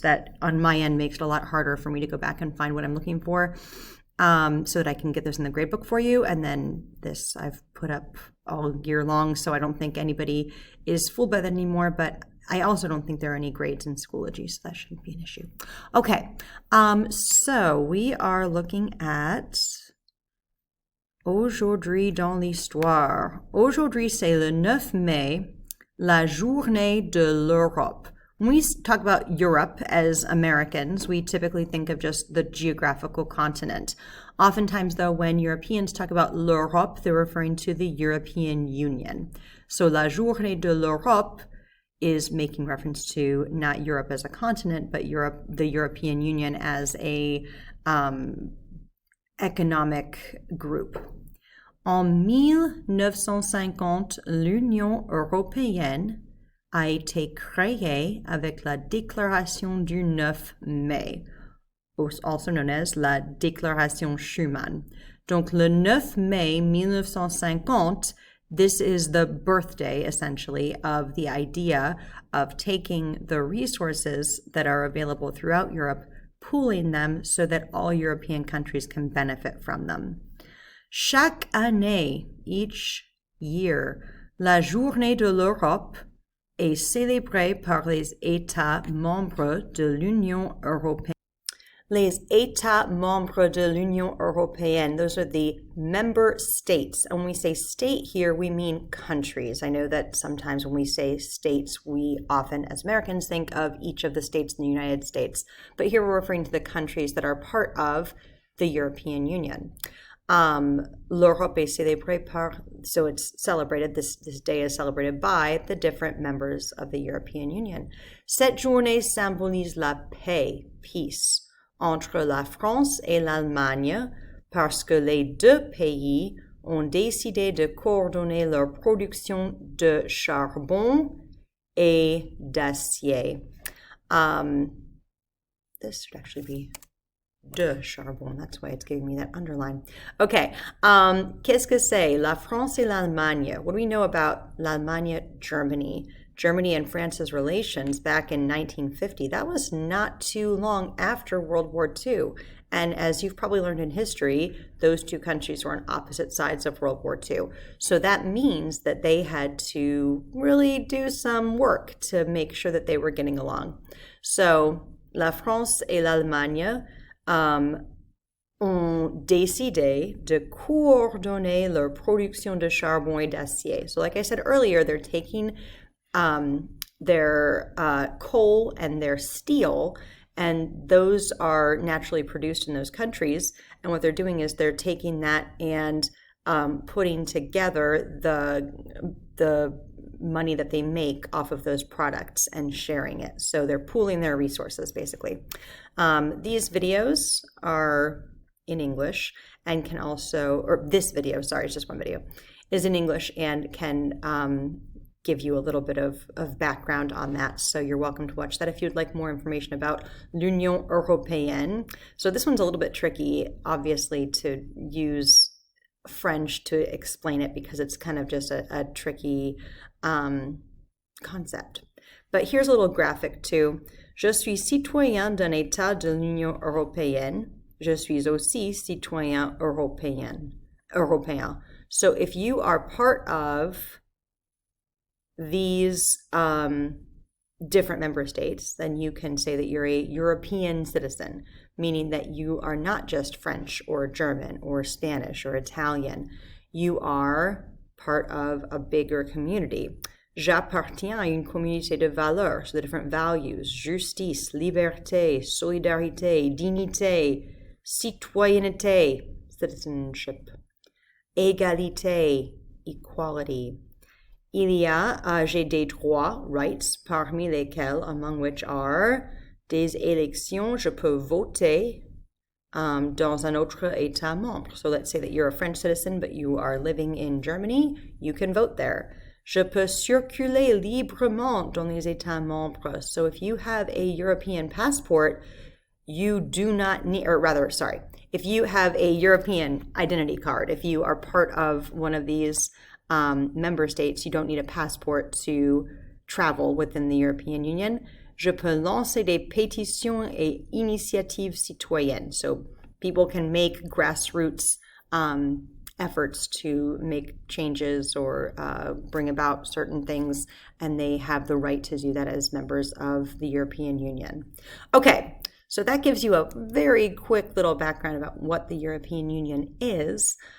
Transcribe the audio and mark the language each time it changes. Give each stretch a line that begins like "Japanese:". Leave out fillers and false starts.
English: That on my end makes it a lot harder for me to go back and find what I'm looking for, so that I can get those in the gradebook for you. And then this I've put up all year long, so I don't think anybody is fooled by that anymore, but I also don't think there are any grades in Schoology, so that shouldn't be an issue. Okay, so we are looking at
French: Aujourd'hui dans l'histoire. Aujourd'hui, c'est le 9 mai, la journée de l'Europe.
English: When we talk about Europe as Americans, we typically think of just the geographical continent. Oftentimes, though, when Europeans talk about l'Europe, they're referring to the European Union. So
French: la journée de l'Europe
English: is making reference to not Europe as a continent, but Europe, the European Union as a economic group.
French: En 1950, l'Union européenne a été créée avec la Déclaration du 9 mai,
English: also known as
French: la Déclaration Schuman. Donc le 9 mai 1950,
English: this is the birthday, essentially, of the idea of taking the resources that are available throughout Europe, pooling them so that all European countries can benefit from them.
French: Chaque année,
English: each year,
French: la Journée de l'Europe est célébrée par les États membres de l'Union européenne. Les États membres de l'Union européenne,
English: those are the member states. And when we say state here, we mean countries. I know that sometimes when we say states, we often, as Americans, think of each of the states in the United States. But here we're referring to the countries that are part of the European Union.
French: L'Europe est célébrée par,
English: so it's celebrated, this day is celebrated by the different members of the European Union.
French: Cette journée symbolise la paix,
English: peace,
French: entre la France et l'Allemagne, parce que les deux pays ont décidé de coordonner leur production de charbon et d'acier.
English: This should actually be de charbon. That's why it's giving me that underline. Okay.
French: Qu'est-ce que c'est la France et l'Allemagne?
English: What do we know about l'Allemagne, Germany? Germany and France's relations back in 1950, that was not too long after World War II. And as you've probably learned in history, those two countries were on opposite sides of World War II. So that means that they had to really do some work to make sure that they were getting along.
French: So, la France et l'Allemagne ont décidé de coordonner leur production de charbon et d'acier.
English: So like I said earlier, they're taking their coal and their steel, and those are naturally produced in those countries. And what they're doing is they're taking that and putting together the money that they make off of those products and sharing it. So they're pooling their resources, basically. These videos are in English and can also, or this video, sorry, it's just one video, is in English and can give you a little bit of background on that. So you're welcome to watch that if you'd like more information about l'Union Européenne. So this one's a little bit tricky, obviously, to use French to explain it because it's kind of just a tricky concept. But here's a little graphic too.
French: Je suis citoyen d'un État de l'Union Européenne. Je suis aussi citoyen européen.
English: So if you are part of these different member states, then you can say that you're a European citizen, meaning that you are not just French or German or Spanish or Italian. You are part of a bigger community.
French: J'appartiens à une communauté de valeurs,
English: so the different values,
French: justice, liberté, solidarité, dignité, citoyenneté, citizenship, égalité, equality. J'ai des droits,
English: rights,
French: parmi lesquels,
English: among which are
French: des élections, je peux voter dans un autre État membre.
English: So let's say that you're a French citizen, but you are living in Germany, you can vote there.
French: Je peux circuler librement dans les États membres.
English: So if you have a European passport, you do not need, or rather, sorry, if you have a European identity card, if you are part of one of these member states, you don't need a passport to travel within the European Union. Je peux lancer des pétitions et initiatives citoyennes. So people can make grassroots efforts to make changes or bring about certain things, and they have the right to do that as members of the European Union. Okay, so that gives you a very quick little background about what the European Union is.